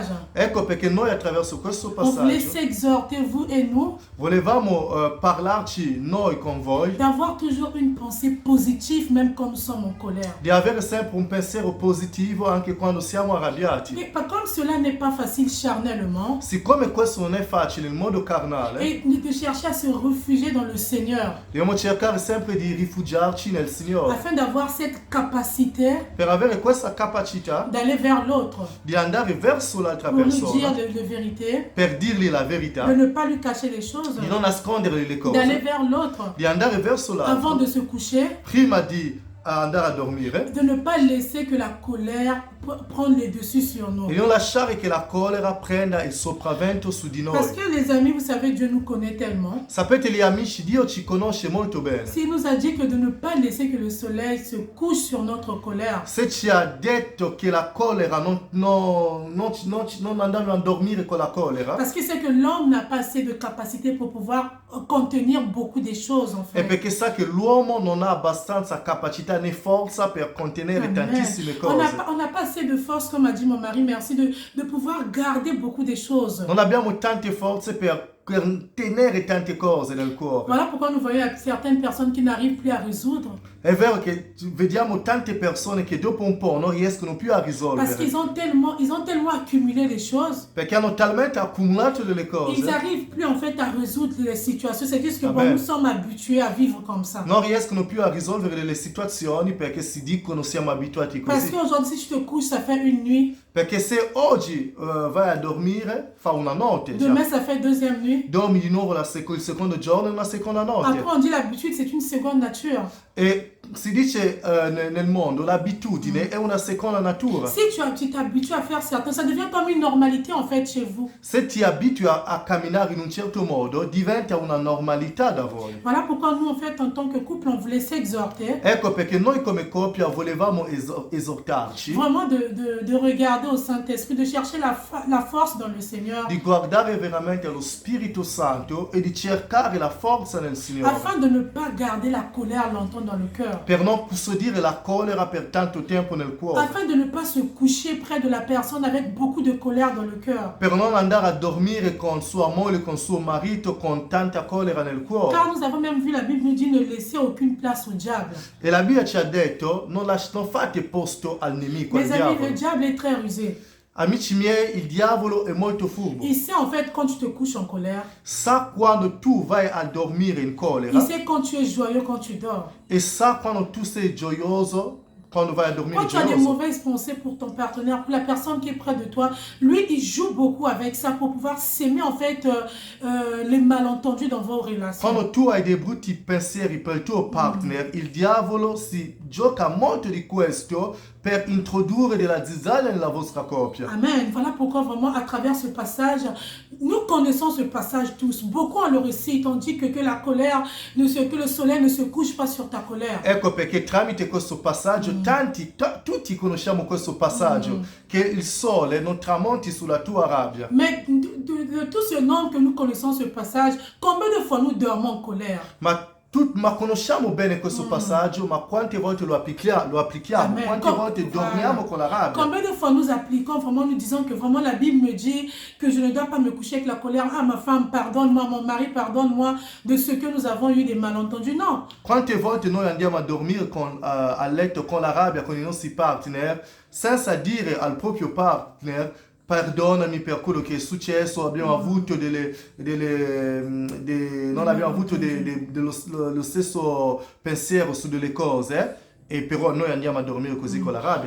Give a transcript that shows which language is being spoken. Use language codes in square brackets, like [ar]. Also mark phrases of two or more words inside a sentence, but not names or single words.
[it] Ecco perché noi attraverso questo [fr] on voulait [it] passaggio [fr] s'exhorter, vous et nous, [it] volevamo parlarci noi con voi [fr] d'avoir toujours une pensée positive même quand nous sommes en colère. [it] di avere sempre un pensiero positivo anche quando siamo arrabbiati. [fr] Mais comme cela n'est pas facile charnellement, [it] Siccome questo non è facile in modo carnale, [fr] et de chercher à se réfugier dans le Seigneur, [it] dobbiamo cercare sempre di rifugiarci nel Signore [fr] afin d'avoir cette capacité [it] per avere questa capacità [fr] d'aller vers l'autre, [it] di andare verso l'altra [fr] pour lui dire [it] persona, [fr] de vérité, [it] per dirgli la verità, [fr] de ne pas lui cacher les choses, [it] di non nascondergli le [fr] d'aller [it] cose, [fr] vers l'autre [it] di andare verso [fr] avant [it] l'altro [fr] de se coucher, [it] prima di andare a dormire [fr] de ne pas laisser que la colère prenne le dessus sur nous. [it] e non lasciare che la collera prenda il sopravvento su di [fr] Parce [it] noi. [fr] que les amis, vous savez, Dieu nous connaît tellement. [it] Sapete gli amici, Dio ci conosce molto bene. [fr] S'il nous a dit que de ne pas laisser que le soleil se couche sur notre colère, [it] Se ci ha detto che la collera non andiamo a dormire con la collera, [fr] parce que c'est que l'homme n'a pas assez de capacité pour pouvoir contenir beaucoup de choses en [it] è [fr] fait. [it] perché sa che l'uomo non ha abbastanza capacità né forza per contenere Amen. tantissime [fr] On [it] cose. [fr] n'a pas assez de force, comme a dit mon mari, merci, de pouvoir garder beaucoup de choses. [it] Non abbiamo tante forze per contenere tante cose nel cuore. [fr] Voilà pourquoi nous voyons certaines personnes qui n'arrivent plus à résoudre. [it] È vero che vediamo tante persone che dopo un po' non riescono più a [fr] Parce [it] risolvere, [fr] qu'ils ont tellement accumulé les choses. [it] perché hanno talmente accumulato delle [fr] Ils [it] cose, [fr] n'arrivent plus en fait à résoudre les situations. C'est juste que bon, Amen. nous sommes habitués à vivre comme ça. [it] non riescono più a risolvere delle situazioni perché si dicono siamo abituati [fr] Parce [it] così. [fr] qu'aujourd'hui, si tu te couches, ça fait une nuit. [it] Perché se oggi vai a dormire, fa una notte già. [fr] Demain, ça fait deuxième nuit. [it] Dormi di nuovo il secondo giorno e una seconda notte. [fr] Après, on dit l'habitude, c'est une seconde nature. [it] E si dice nel mondo l'abitudine è una seconda natura. [fr] Si tu t'habitues à faire certains, ça devient comme une normalité en fait chez vous. [it] Se ti abitui a camminare in un certo modo, diventa una normalità da voi. [fr] Voilà pourquoi nous, en fait, en tant que couple, on voulait s'exhorter. [it] Ecco perché noi come coppia volevamo esortarci [fr] Vraiment de regarder au Saint-Esprit, de chercher la force dans le Seigneur. [it] di guardare veramente allo Spirito Santo e di cercare la forza nel Signore. [fr] Afin de ne pas garder la colère longtemps dans le cœur. [it] Per non custodire la collera per tanto tempo nel cuore. [fr] Afin de ne pas se coucher près de la personne avec beaucoup de colère dans le cœur. [it] Per non andare a dormire con sua moglie, con suo marito, con tanta collera nel cuore. [fr] Car nous avons même vu, la Bible nous dit ne laissez aucune place au diable. [it] E la Bibbia ci ha detto, non fate posto al nemico, al [fr] Mes amis, [it] diavolo. [fr] le diable est très rusé. [it] Amici miei, il diavolo è molto furbo. [fr] Il sait en fait quand tu te couches en colère. [it] Sa quando tu vai a dormire in [fr] Il [it] collera [fr] sait quand tu es joyeux, quand tu dors. [it] e sa quando tu sei gioioso, quando vai a dormire [fr] Quand tu as des [it] gioioso. [fr] mauvaises pensées pour ton partenaire, pour la personne qui est près de toi, lui, il joue beaucoup avec ça pour pouvoir s'aimer en fait les malentendus dans vos relations. [it] Quando tu hai dei brutti pensieri per il tuo partner, il diavolo si gioca molto di questo per introdurre della zizzania nella vostra coppia. Amen. [fr] Voilà pourquoi vraiment à travers ce passage, nous connaissons ce passage tous. Beaucoup en le récit, on dit que la colère, que le soleil ne se couche pas sur ta colère. [it] Ecco perché tramite questo passaggio, tutti conosciamo questo passaggio, che il sole non tramonti sulla tua rabbia. [fr] Mais de tout ce nombre que nous connaissons ce passage, combien de fois nous dormons en colère? [it] Ma conosciamo bene questo passaggio, ma quante volte lo applichiamo? Amen. Quante volte dormiamo con la rabbia? [fr] Combien de fois nous appliquons, vraiment nous disons que vraiment la Bible me dit que je ne dois pas me coucher avec la colère. Ah, ma femme, pardonne-moi, mon mari, pardonne-moi de ce que nous avons eu des malentendus. Non. [it] Quante volte noi andiamo a dormire a letto con la rabbia con i nostri partner, senza dire al proprio partner perdonami per quello che è successo, abbiamo avuto non abbiamo avuto lo stesso pensiero su delle cose, e però noi andiamo a dormire così con la rabbia.